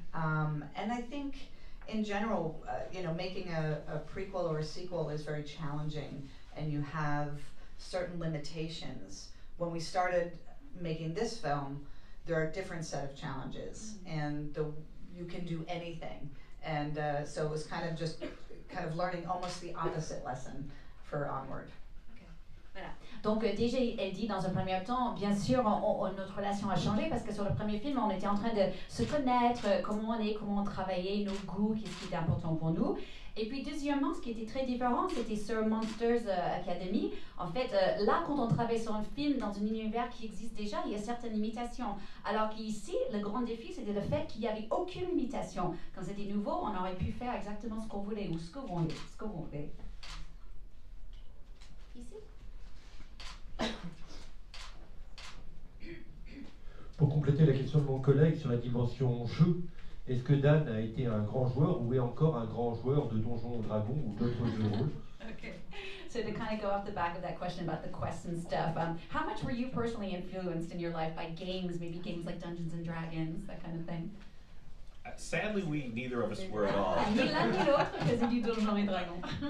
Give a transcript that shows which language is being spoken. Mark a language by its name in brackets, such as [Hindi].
[English] And I think in general, you know, making a prequel or a sequel is very challenging, and you have certain limitations. When we started making this film, there are a different set of challenges, and you can do anything. And so it was kind of learning almost the opposite lesson for Onward. [French] Voilà. Donc déjà, elle dit dans un premier temps, bien sûr, notre relation a changé parce que sur le premier film, on était en train de se connaître, comment on est, comment on travaillait, nos goûts, qu'est-ce qui était important pour nous. Et puis deuxièmement, ce qui était très différent, c'était sur Monsters Academy. En fait, là, quand on travaille sur un film dans un univers qui existe déjà, il y a certaines limitations. Alors qu'ici, le grand défi, c'était le fait qu'il n'y avait aucune limitation. Quand c'était nouveau, on aurait pu faire exactement ce qu'on voulait ou ce que vous voulez. Ici. Pour compléter la question de mon collègue sur la dimension jeu, est-ce que Dan a été un grand joueur ou est encore un grand joueur de Donjons et Dragons ou d'autres jeux de rôle? [English] Okay, so to kind of go off the back of that question about the quests and stuff, how much were you personally influenced in your life by games, maybe games like Dungeons and Dragons, that kind of thing? Sadly, neither of us were at all. [French] Ni l'un ni l'autre faisait du Donjons et Dragons.